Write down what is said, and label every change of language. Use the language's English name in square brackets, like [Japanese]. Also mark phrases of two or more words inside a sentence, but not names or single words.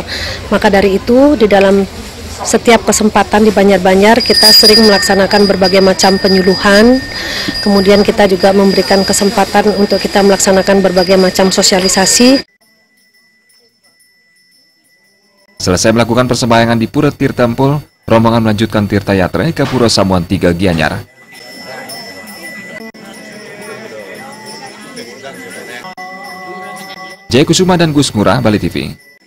[Indonesian] Maka dari itu di dalam setiap kesempatan di Banjar-Banjar kita sering melaksanakan berbagai macam penyuluhan, kemudian kita juga memberikan kesempatan untuk kita melaksanakan berbagai macam sosialisasi. Selesai melakukan persembahyangan di Pura Tirtampul, rombongan melanjutkan Tirta Yatra ke Pura Samuan 3 Gianyar. Jaya Kusuma dan Gus Ngurah, Bali TV.